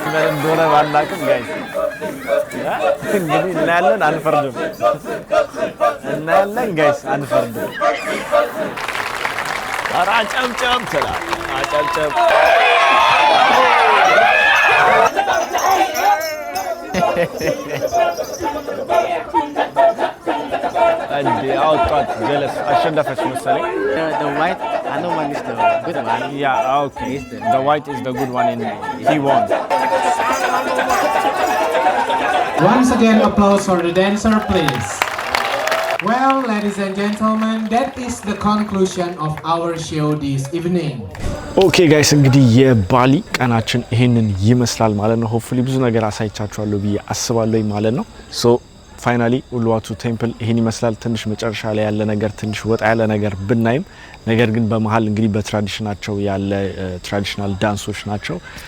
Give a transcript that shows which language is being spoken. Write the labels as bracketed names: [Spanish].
[Amharic] እንደሆነ ባላቅም ጋይስ እንግዲህ እናያለን፣ አንፈርድም። እናያለን ጋይስ፣ አንፈርድም። ኧረ አጨብጨብ ትላለህ፣ አጨብጨብ። እንዴ አውጣት ጀለስ አሸነፈች መሰለኝ። [English] The white, I know one is the good one. Yeah, okay. The white is the good one and he won. Once again, applause for the dancer, please. Well, ladies and gentlemen, that is the conclusion of our show this evening. [Amharic] ኦኬ ጋይስ እንግዲህ የባሊ ቀናችን ይሄንን ይመስላል ማለት ነው። ሆፕፉሊ ብዙ ነገር አሳይቻችኋለሁ ብዬ አስባለሁ ማለት ነው። ሶ ፋይናሊ ኡሉዋቱ ቴምፕል ይሄን ይመስላል። ትንሽ መጨረሻ ላይ ያለ ነገር ትንሽ ወጣ ያለ ነገር ብናይም ነገር ግን በመሃል እንግዲህ በትራዲሽናቸው ያለ ትራዲሽናል ዳንሶች ናቸው።